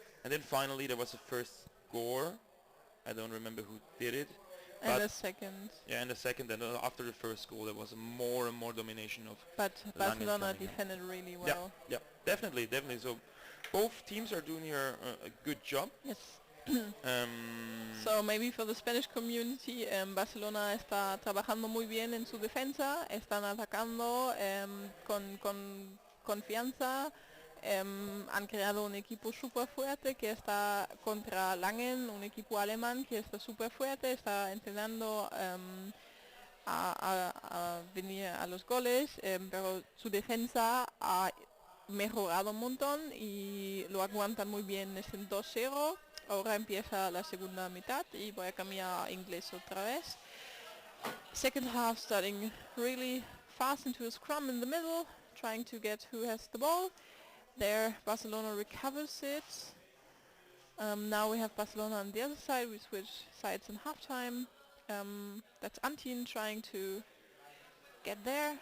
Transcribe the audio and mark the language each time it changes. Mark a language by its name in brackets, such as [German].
[English] And then finally there was a first score. I don't remember who did it. And a second. Yeah, and the second, and after the first goal, there was more and more domination of. But Langen Barcelona coming in. defended really well. Yeah, definitely. So both teams are doing here a good job. Yes. Um, So maybe for the Spanish community, [Spanish] Barcelona está trabajando muy bien en su defensa, están atacando con confianza, han creado un equipo súper fuerte que está contra Langen, un equipo alemán que está súper fuerte, está entrenando a venir a los goles, pero su defensa ha mejorado un montón y lo aguantan muy bien, es en 2-0. Ahora empieza la segunda mitad y voy a cambiar a inglés otra vez. [English] Second half starting really fast into a scrum in the middle, trying to get who has the ball. There Barcelona recovers it. Now we have Barcelona on the other side. We switch sides in halftime. That's Antin trying to get there.